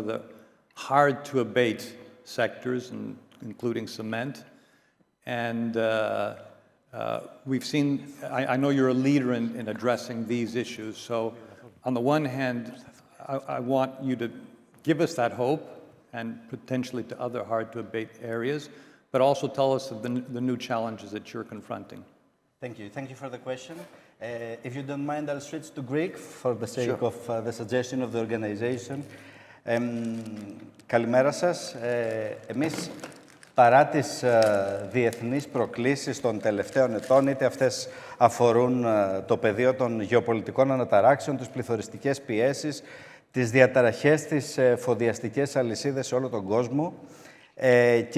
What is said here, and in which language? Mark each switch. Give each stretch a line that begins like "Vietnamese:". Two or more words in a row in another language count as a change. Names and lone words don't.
English: the hard-to-abate sectors, including cement, and we've seen, I know you're a leader in addressing these issues, so on the one hand, I want you to give us that hope and potentially to other hard-to-abate areas, but also tell us of the new challenges that you're confronting. Thank you. Thank you for the question. If you don't mind, I'll switch to Greek for the sake of the suggestion of the organization.
Greek: Καλημέρα σας. Εμείς, παρά τις διεθνείς προκλήσεις των τελευταίων ετών, είτε αυτές αφορούν το πεδίο των γεωπολιτικών αναταράξεων, τις πληθωριστικές πιέσεις, τις διαταραχές στις εφοδιαστικές αλυσίδες σε όλο τον κόσμο και